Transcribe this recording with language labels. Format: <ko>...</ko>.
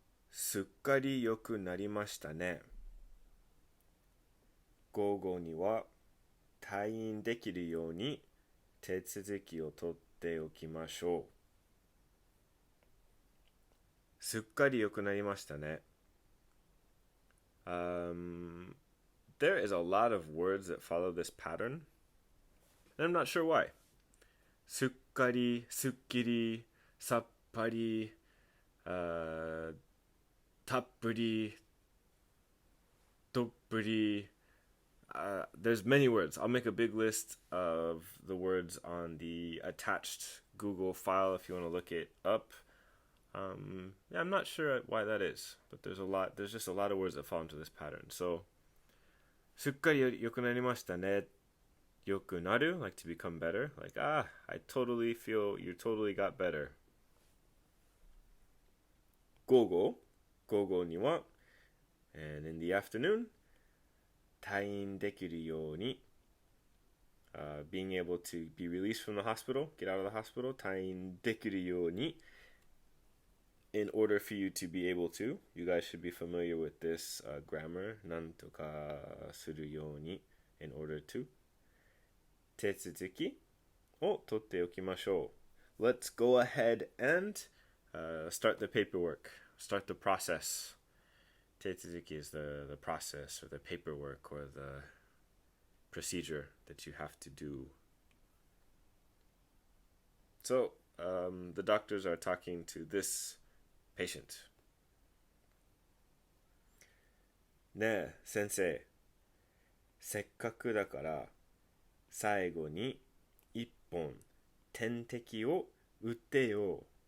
<ja>すっかり良くなりましたね。午後には退院できるように手続きを取っておきましょう。すっかり良くなりましたね。</ja> <en>There is a lot of words that follow this pattern, and I'm not sure why.</en> <ja>すっかり、すっきり、さっぱり、たっぷり、どっぷり.</ja> <en>There's many words. I'll make a big list of the words on the attached Google file if you want to look it up. Yeah, I'm not sure why that is, but there's just a lot of words that fall into this pattern.</en> <ja>So, すっかり良くなりましたね. 良くなる,</ja> <en>like to become better. Like, I totally feel you totally got better.</en> <ja>午後には,</ja> <en>and in the afternoon,</en> <ja>退院できるように,</ja> <en>being able to be released from the hospital, get out of the hospital, 退院できるように, in order for you to be able to, you guys should be familiar with this grammar,</en> <ja>なんとかするように,</ja> <en>in order to.</en> <ja>手続きを取っておきましょう.</ja> <en>Let's go ahead and start the paperwork, start the process. 手続き is the process or the paperwork or the procedure that you have to do. So, the doctors are talking to this patient.</en> <ja>ねえ、先生。せっかくだから最後に一本点滴を打ってよ。</ja>